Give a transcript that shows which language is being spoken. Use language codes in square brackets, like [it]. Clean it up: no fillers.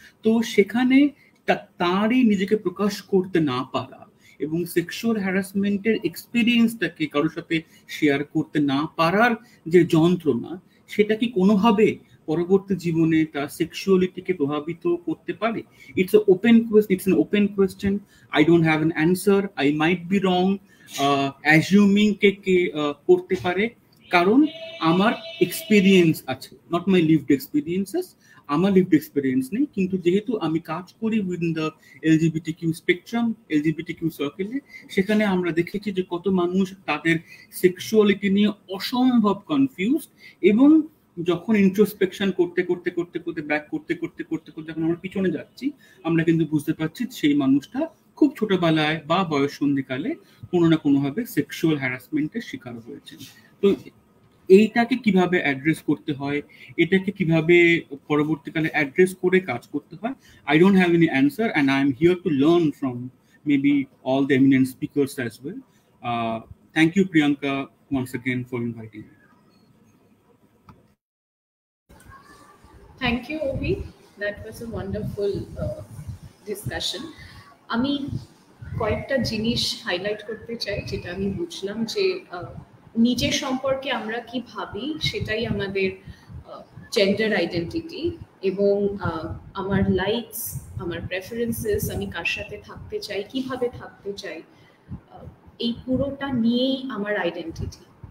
[bn] তো সেখানে তারই নিজেকে প্রকাশ করতে না পারা এবং সেক্সুয়াল হ্যারাসমেন্টের এক্সপিরিয়েন্সটাকে কারোর সাথে শেয়ার করতে না পারার যে যন্ত্রণা, সেটা কি কোনোভাবে পরবর্তী জীবনে তার সেক্সুয়ালিটিকে প্রভাবিত করতে পারে? [en] It's an open question. I don't have an answer. I might be wrong. [bn] Assuming কে করতে পারে, কারণ আমার এক্সপিরিয়েন্স আছে, [en] Not my lived experiences. [bn] আমার লিভড এক্সপিরিয়েন্স নেই, কিন্তু যেহেতু আমি কাজ করি within the LGBT Q spectrum, LGBT Q সার্কেলে, সেখানে আমরা দেখেছি যে কত মানুষ তাদের সেক্সুয়ালিটি নিয়ে অসম্ভব কনফিউজড, এবং যখন ইন্ট্রোস্পেকশন করতে করতে করতে করতে ব্যাক করতে করতে করতে করতে যখন আমরা পিছনে যাচ্ছি, আমরা কিন্তু বুঝতে পারছি সেই মানুষটা খুব ছোটবেলায় বা বয়স সন্ধিকালে কোনো না কোনোভাবে সেক্সুয়াল হ্যারাসমেন্টের শিকার হয়েছে। তো এইটাকে কিভাবে অ্যাড্রেস করতে হয়, [en] এটাকে কিভাবে পরবর্তীকালে অ্যাড্রেস করে কাজ করতে হয়, I don't have any answer, and I am here to learn from maybe all the eminent speakers as well. Thank you, Priyanka, once again for inviting me. Thank you, Ovi. That was a wonderful discussion. [bn] আমি কয়েকটা জিনিস highlight করতে চাই, যেটা আমি বুঝলাম যে নিজের সম্পর্কে আমরা কি ভাবি সেটাই আমাদের জেন্ডার আইডেন্টিটি, এবং আমার লাইকস, আমার প্রেফারেন্সেস, আমি কার সাথে থাকতে চাই, কিভাবে থাকতে চাই, এই পুরোটা নিয়েই আমার আইডেন্টিটি।